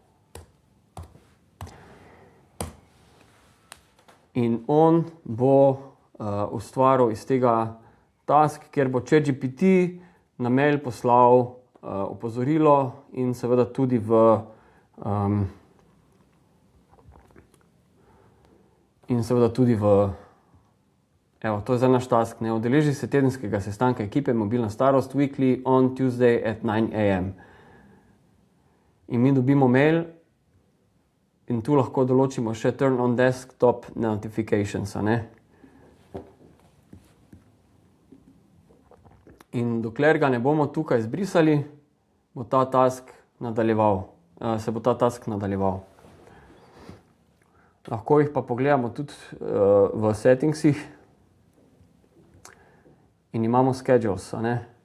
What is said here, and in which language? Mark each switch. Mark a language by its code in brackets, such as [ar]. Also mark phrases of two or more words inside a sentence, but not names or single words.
[sl] In on bo ustvaril iz tega task, kjer bo ChatGPT na mail poslal opozorilo in seveda tudi evo, to je za naš task, ne, udeleži se tedenskega sestanka ekipe Mobilna starost [en] weekly on Tuesday at 9 a.m. [sl] In mi dobimo mail in tu lahko določimo še [en] turn on desktop notifications, [sl] ne. In dokler ga ne bomo tukaj izbrisali, bo ta task nadaljeval, Lahko jih pa pogledamo tudi v settingsih in imamo schedules, ne.